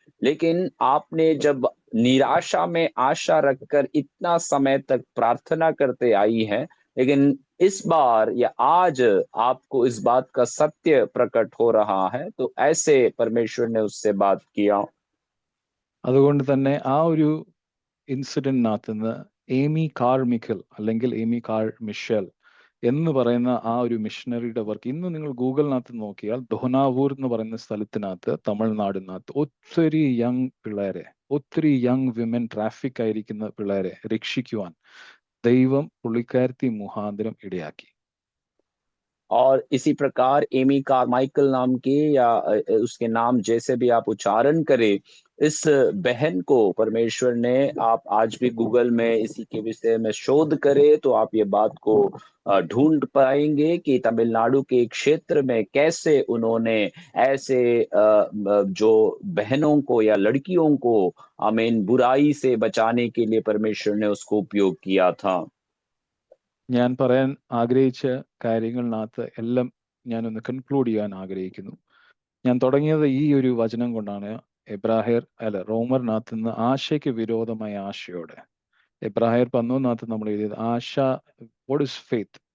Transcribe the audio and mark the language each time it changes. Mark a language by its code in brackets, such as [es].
[hi] लेकिन आपने जब निराशा में आशा रखकर इतना समय तक प्रार्थना करते आई हैं, लेकिन इस बार या आज आपको इस बात का सत्य प्रकट हो रहा है, तो ऐसे परमेश्वर ने उससे बात किया। [ml] അതുകൊണ്ട് തന്നെ ആ ഒരു ഇൻസിഡന്റിനകത്തുനിന്ന് ഏമി കാർമിക്കൽ അല്ലെങ്കിൽ ഏമി കാർ മിഷേൽ എന്ന് പറയുന്ന ആ ഒരു മിഷണറിയുടെ വർക്ക് ഇന്ന് നിങ്ങൾ ഗൂഗിളിനകത്ത് നോക്കിയാൽ ദോനാവൂർ എന്ന് പറയുന്ന സ്ഥലത്തിനകത്ത് തമിഴ്നാടിനകത്ത് ഒത്തിരി യങ് പിള്ളേരെ, ഒത്തിരി യങ് വിമൻ ട്രാഫിക് ആയിരിക്കുന്ന പിള്ളേരെ രക്ഷിക്കുവാൻ ദൈവം പുള്ളിക്കാരത്തി മുഖാന്തരം ഇടയാക്കി. [hi] और इसी प्रकार एमी कारमाइकल नाम की या उसके नाम जैसे भी आप उच्चारण करें, इस बहन को परमेश्वर ने, आप आज भी गूगल में इसी के विषय में शोध करें तो आप ये बात को ढूंढ पाएंगे कि तमिलनाडु के एक क्षेत्र में कैसे उन्होंने ऐसे जो बहनों को या लड़कियों को आमीन बुराई से बचाने के लिए परमेश्वर ने उसको उपयोग किया था। [ml] ഞാൻ പറയാൻ ആഗ്രഹിച്ച കാര്യങ്ങളിനകത്ത് എല്ലാം ഞാനൊന്ന് കൺക്ലൂഡ് ചെയ്യാൻ ആഗ്രഹിക്കുന്നു. ഞാൻ തുടങ്ങിയത് ഈ ഒരു വചനം കൊണ്ടാണ്. റോമറിനകത്ത് നിന്ന് ആശയ്ക്ക് വിരോധമായ ആശയോടെ. എബ്രാഹിയർ 11 നമ്മൾ എഴുതിയത് ആശ. [en] What is faith?